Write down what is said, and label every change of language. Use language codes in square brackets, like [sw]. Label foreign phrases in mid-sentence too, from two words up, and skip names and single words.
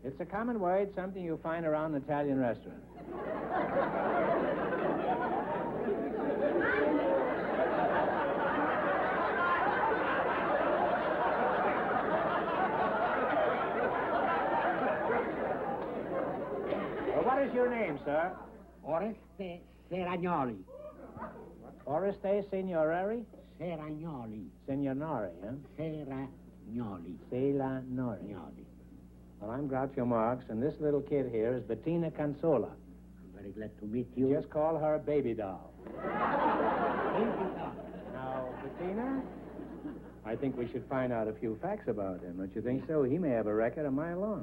[en] It's a common word, something you find around an Italian restaurant. Well, what is your name, sir? Oreste Seragnoli. Oreste Signorari? Seragnoli. Signori, huh? Seragnoli. Selanori. Well, I'm Groucho Marx, and this little kid here is Betina Consolo. I'm very glad to meet you. Just call her Baby Doll. Baby doll. Now, Betina, I think we should find out a few facts about him. Don't you think so? He may have a record a mile long.